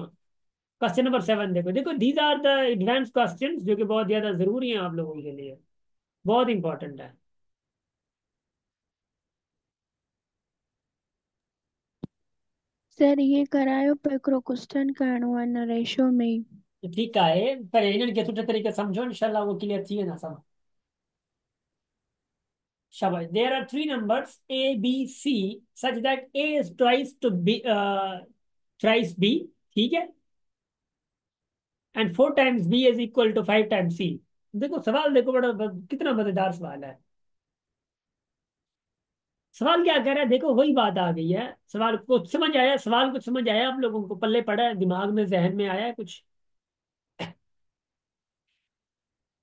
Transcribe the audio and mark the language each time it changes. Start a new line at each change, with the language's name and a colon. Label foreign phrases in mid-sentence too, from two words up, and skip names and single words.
English: question number
Hindi: 7 देखो, देखो
English: these are the advance questions
Hindi: जो कि बहुत ज्यादा जरूरी हैं आप लोगों के लिए, बहुत इंपॉर्टेंट है।
Sindhi: सर ये करायो पर क्वेश्चन करणो है न रेशो में ही। तो ठीक है, पर इन्हनि खे सुठे तरीके समझो, इंशाल्लाह वो क्लियर थी वेंदा सब।
Hindi: शाबाश,
English: there are three numbers A B C such that A is twice to B, thrice B,
Hindi: ठीक है,
English: एंड 4 times B is equal to 5 times C।
Hindi: देखो सवाल देखो, बड़ा कितना मजेदार सवाल है। सवाल क्या कह रहा है, देखो वही बात आ गई है। सवाल कुछ समझ आया, सवाल कुछ समझ आया आप लोगों को, पल्ले पड़ा है, दिमाग में जहन में आया है कुछ? जी।